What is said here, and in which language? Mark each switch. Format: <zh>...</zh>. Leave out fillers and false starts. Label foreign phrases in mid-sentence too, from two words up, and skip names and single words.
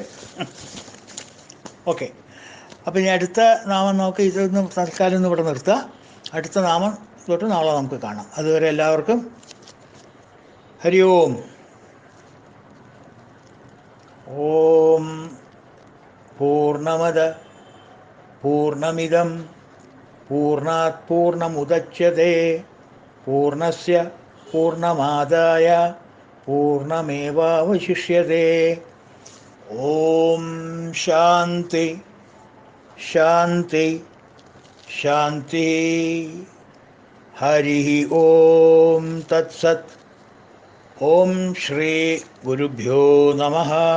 <ml>ഓക്കെ, അപ്പോൾ ഇനി അടുത്ത നാമം നമുക്ക് ഇതൊന്ന് തൽക്കാലം ഒന്ന് ഇവിടെ നിർത്തുക. അടുത്ത നാമം തൊട്ട് നാളെ നമുക്ക് കാണാം. അതുവരെ എല്ലാവർക്കും</ml> <sa>ഹരി ഓം. ഓം പൂർണ്ണമദ പൂർണ്ണമിദം പൂർണ്ണാത് പൂർണ്ണമുദച്യത്തെ പൂർണ്ണസ്യ പൂർണ്ണമാദായ പൂർണ്ണമേവാവശിഷ്യത്തെ. ഓം ശാന്തി ശാന്തി ശാന്തി. ഹരി ഓം തത്സത്. ഓം ശ്രീ ഗുരുഭ്യോ നമഃ.</sa>